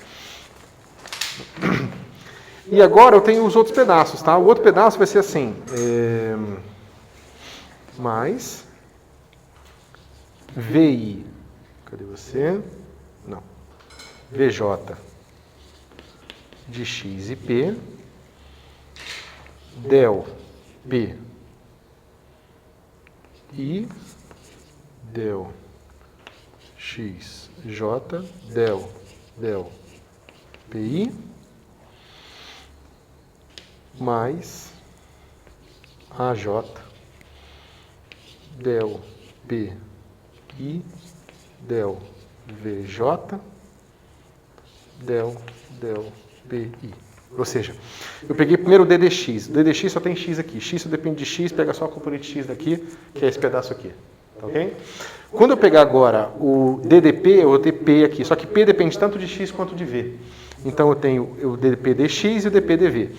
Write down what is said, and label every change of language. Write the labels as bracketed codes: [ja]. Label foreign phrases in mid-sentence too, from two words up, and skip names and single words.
[pt] E agora eu tenho os outros pedaços, tá? O outro pedaço vai ser assim, mais VI, cadê você? Não, VJ de X e P, del P I, del X, J, del PI, mais AJ, del PI, del VJ, del PI. Ou seja, eu peguei primeiro o DDX. O DDX só tem X aqui. X só depende de X, pega só a componente X daqui, que é esse pedaço aqui. Tá ok? Quando eu pegar agora o DDP, eu vou ter P aqui. Só que P depende tanto de X quanto de V. Então eu tenho o DPDX e o DPDV.